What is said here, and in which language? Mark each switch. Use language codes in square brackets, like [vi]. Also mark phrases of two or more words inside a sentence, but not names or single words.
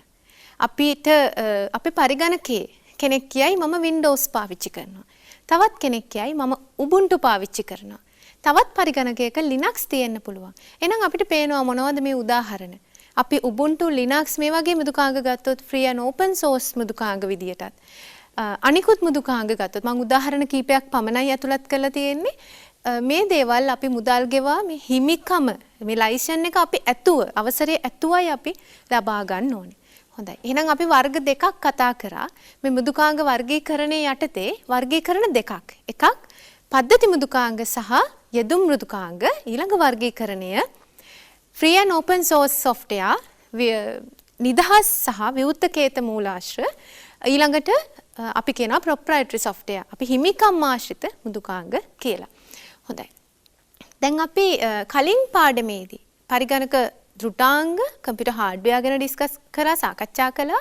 [si] අපිට අපේ පරිගණකයේ කෙනෙක් කියයි මම Windows පාවිච්චි කරනවා. තවත් කෙනෙක් කියයි මම Ubuntu පාවිච්චි කරනවා. තවත් පරිගණකයක Linux තියෙන්න පුළුවන්. එහෙනම් අපිට පේනවා මොනවද මේ උදාහරණ? අපි Ubuntu Linux මේ වගේ මෘදුකාංග ගත්තොත් [en] free and open source [si] මෘදුකාංග විදියටත් අනිකුත් මෘදුකාංග ගත්තොත් මම උදාහරණ කීපයක් පමණයි ඇතුළත් කරලා තියෙන්නේ. මේ දේවල් අපි මුදල් ගෙවා මේ හිමිකම මේ ලයිසන් එක අපි අවසරයේ ඇතුවයි අපි ලබා ගන්න ඕනේ. හොඳයි. එහෙනම් අපි වර්ග දෙකක් කතා කරා. මේ මෘදුකාංග වර්ගීකරණයේ යටතේ වර්ගීකරණ දෙකක්. එකක් පද්ධති මෘදුකාංග සහ යෙදුම් මෘදුකාංග. ඊළඟ වර්ගීකරණය [en] free and open source software [si] නිදහස් සහ විවෘත කේත මූලාශ්‍ර. ඊළඟට අපි කියනවා [en] proprietary software. [si] අපි හිමිකම් ආශ්‍රිත මෘදුකාංග කියලා. හොඳයි. දැන් අපි කලින් පාඩමේදී පරිගණක ධෘතාංග [en] computer hardware [si] ගැන ඩිස්කස් කරා සාකච්ඡා කළා.